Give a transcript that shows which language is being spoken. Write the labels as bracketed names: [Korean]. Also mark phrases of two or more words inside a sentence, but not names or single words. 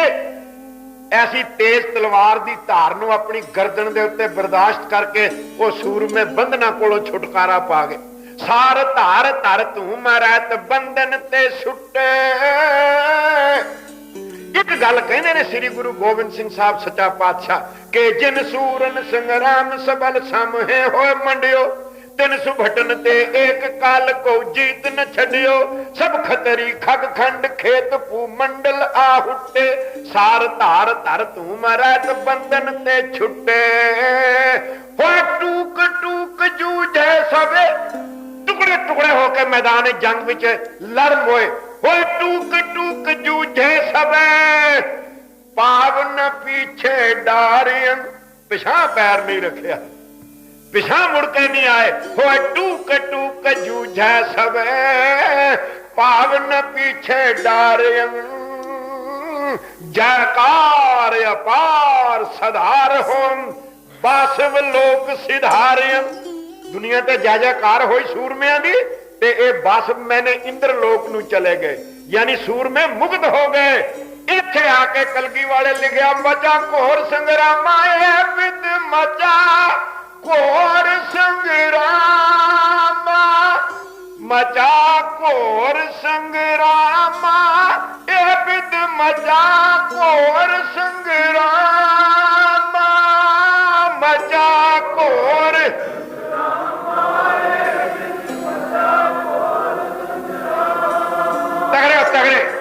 [Punjabi] ਐਸੀ ਤੇਜ਼ ਤਲਵਾਰ ਦੀ ਧਾਰ ਨੂੰ ਆਪਣੀ ਗਰਦਨ ਦੇ ਉੱਤੇ ਬਰਦਾਸ਼ਤ ਕਰਕੇ ਉਹ ਸੂਰਮੇ ਬੰਧਨਾਂ ਕੋਲੋਂ ਛੁਟਕਾਰਾ ਪਾ ਗਏ। [Braj] सार धार धर धूम रहत, बंधन ते छुट्टे। [Punjabi] ਇੱਕ ਗੱਲ ਕਹਿਣੇ ਨੇ ਸ੍ਰੀ ਗੁਰੂ ਗੋਬਿੰਦ ਸਿੰਘ ਸਾਹਿਬ ਸੱਚਾ ਪਾਤਸ਼ਾਹ ਕੇ [Braj] जिन सूरन संग्राम सबल सामहे होए मंडियो, तिन सुभटन ते एक काल को जीत न छड़ियो। सब खतरी खग खंड खेत भूमंडल आहुटे, सार धार धर धूम रहत, बंधन ते छुट्टे। हो टूक टूक जूझे सबे, [Punjabi] ਟੁਕੜੇ ਟੁਕੜੇ ਹੋਕਰ ਮੈਦਾਨ ਜੰਗ ਵਿੱਚ ਲੜ ਮੋਏ। [Braj] हो टूक टूक जूझे सबे, पावन पीछे डारियन। [Punjabi] ਪਿੱਛਾ ਪੈਰ ਨਹੀਂ ਰੱਖਿਆ, ਪਿੱਛਾ ਮੁੜ ਕੇ ਨਹੀਂ ਆਏ। [Braj] हो टूक टूक जूझे सबे, पावन पीछे डारियन। जयकार अपार सधार होम, बासव लोक सिधारियन। [Punjabi] ਦੁਨੀਆ ਤੇ ਜੈ ਜੈਕਾਰ ਹੋਈ ਸੂਰਮਿਆਂ ਦੀ, ਤੇ ਏ ਬਸ ਮੈਂਨੇ ਇੰਦਰ ਲੋਕ ਨੂੰ ਚਲੇ ਗਏ, ਯਾਨੀ ਸੂਰਮੇ ਮੁਕਤ ਹੋ ਗਏ। ਇੱਥੇ ਆ ਕੇ ਕਲਗੀ ਵਾਲੇ ਲਿਖਿਆ, [Braj] मचा घोर संग्रामा विद मचा घोर संग्रामा, मचा घोर संग्रामा विद मचा घोर संग्रामा, मचा घोर तगड़े तगड़े।